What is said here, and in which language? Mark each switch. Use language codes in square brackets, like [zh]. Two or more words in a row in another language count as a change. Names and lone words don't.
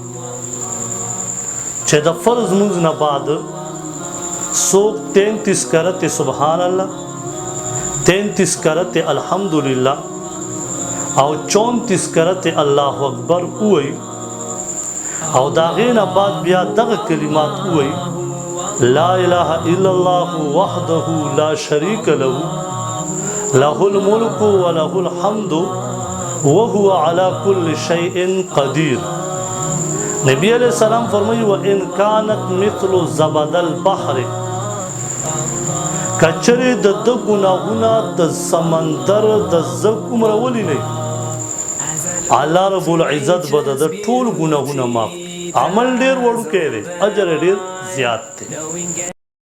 [ps] چې د فرض منځ نه بعد څوک 33 کرته [ar] سبحان الله [ps] 33 کرته الحمدلله او 34 کرته [ar] الله اکبر [ps] وای او دا غینه بعد بیا دغه کلمات وای [ar] لا اله الا الله وحده لا شريك له له الملك وله الحمد وهو على كل شيء قدير. [ps] نبی [ar] علیہ السلام [ps] فرمایي [ar] وان كانت مثل زبد البحر [ps] کچره د ګناهونه د سمندر د زکم راولي نه الله رب العزت به د ټول ګناهونه معاف. عمل ډیر وړوکی دی اجر ډیر زیات دی.